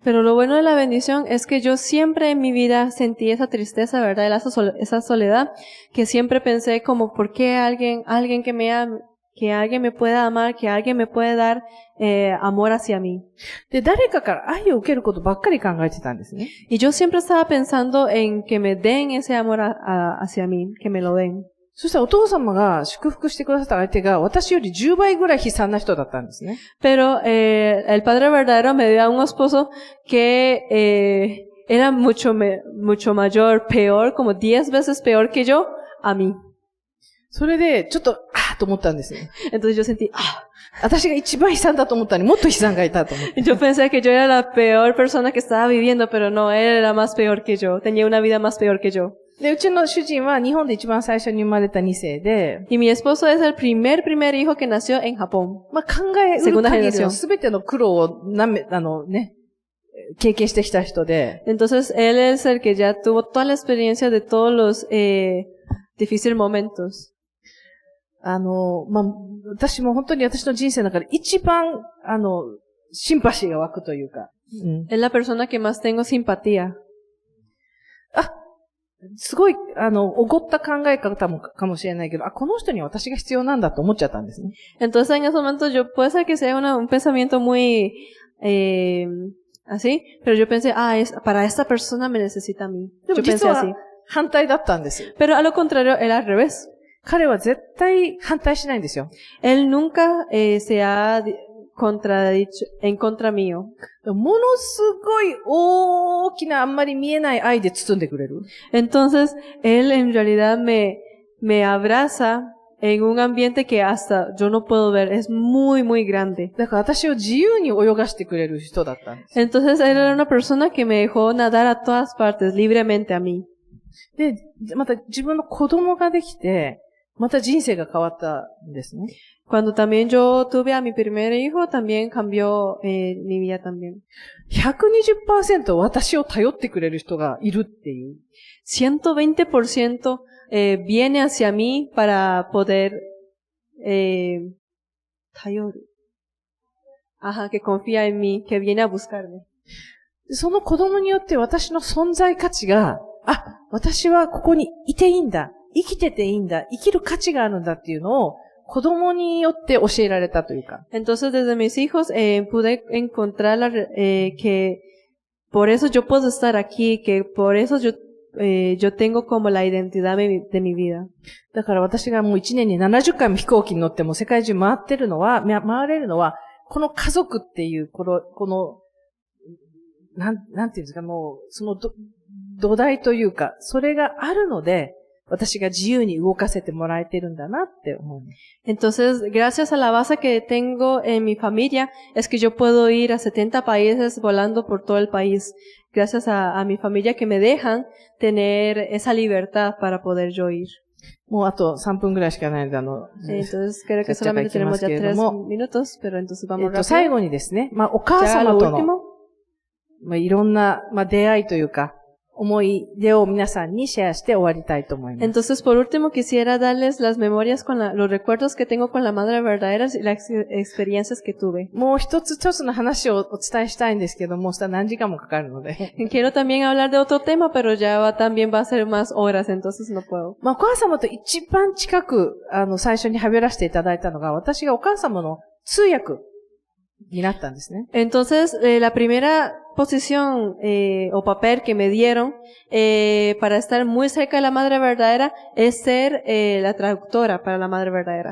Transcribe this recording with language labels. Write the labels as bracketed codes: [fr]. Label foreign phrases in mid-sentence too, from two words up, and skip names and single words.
[es] Pero lo bueno de la bendición es que yo siempre en mi vida sentí esa tristeza, ¿verdad? Esa soledad, que siempre pensé como, ¿por qué alguien que me ame, que alguien me pueda amar, que alguien me puede dar amor hacia mí? [ja] で、誰かから愛を受けることばっかり考えてたんですね。 [es] Y yo siempre estaba pensando en que me den ese amor hacia mí, que me lo den. [ja] そしたらお父様が祝福してくださった相手が私より10倍ぐらい悲惨な人だったんですね。 [es] Pero el Padre verdadero me dio a un esposo que era mucho mayor, peor, como 10 veces peor que yo, a mí. [ja] それで、ちょっと、と思ったんですね。 [es] Entonces yo sentí, [ja] 私が一番悲惨だと思ったのにもっと悲惨がいたと思って。 [es] Yo pensé que yo era la peor persona que estaba viviendo, pero no, él era más peor que yo. Tenía una vida más peor que yo. [ja] で、うちの主人は日本で一番最初に生まれた2世で、 [es] Y mi esposo es el primer hijo que nació en Japón. [ja] まあ、考えうる限りの全ての苦労を経験してきた人で、 [es] Entonces, él es el que ya tuvo toda la experiencia de todos los difíciles momentos. [ja] まあ、私も本当に私の人生の中で一番、シンパシーが湧くというか、 [es] Es la persona que más tengo simpatía. [ja] すごい、おごった考え方もかもしれないけど、この人には私が必要なんだと思っちゃったんですね。 [es] Entonces, en ese momento, puede ser que sea un pensamiento muy, así, pero yo pensé, para esta persona me necesita a mí. [ja] でも [es] Yo [ja] 実 [es] pensé [ja] は [es] así. [ja] 反対だったんです。 [es] Pero a lo contrario, él al revés. [ja] 彼は絶対反対しないんですよ。 [es] Él nunca se ha contradicho en contra mío. [ja] ものすごい大きなあんまり見えない愛で包んでくれる。 [es] Entonces, él en realidad me abraza en un ambiente que hasta yo no puedo ver. Es muy, muy grande. [ja] だから私を自由に泳がしてくれる人だったんです。 [es] Entonces, él era una persona que me dejó nadar a todas partes, libremente a mí. [ja] で、また自分の子供ができて、また人生が変わったんですね。 [es] Cuando también yo tuve a mi primer hijo, también cambió mi vida también. [ja] 120% 私を頼ってくれる人がいるっていう。 [es] 120% viene hacia mí para poder que confía en mí, que viene a buscarme. [ja] その子供によって私の存在価値が、私はここにいていいんだ。生きてていいんだ。生きる価値があるんだっていうのを子供によって教えられたというか。 [es] Entonces, desde mis hijos pude encontrar que por eso yo puedo estar aquí, que por eso yo tengo como la identidad de mi vida. [ja] だから私がもう1年に70回も飛行機に乗っても世界中回れるのは、この家族っていう、この、なんていうんですか、もう、その土台というか、それがあるので、私が自由に動かせてもらえてるんだなって思う。 [es] Entonces, gracias a la base que tengo en mi familia, es que yo puedo ir a 70 países volando por todo el país. Gracias a mi familia que me dejan tener esa libertad para poder yo ir. [ja] もうあと3分ぐらいしかないので、 [es] entonces, creo que solamente tenemos ya 3 minutos, pero entonces vamos rápido. [ja] 最後にですね、お母様との、いろんな、出会いというか、思い出を皆さんにシェアして終わりたいと思います。 [es] Entonces, por último, quisiera darles las memorias los recuerdos que tengo con la madre verdadera y las experiencias que tuve. [ja] もう一つの話をお伝えしたいんですけども、何時間もかかるので。 [es] Quiero también hablar de otro tema, pero también va a ser más horas, entonces no puedo. [ja] お母様と一番近く、最初に喋らせていただいたのが、私がお母様の通訳になったんですね。 [es] Entonces, la primera posición o papel que me dieron para estar muy cerca de la madre verdadera es ser la traductora para la madre verdadera.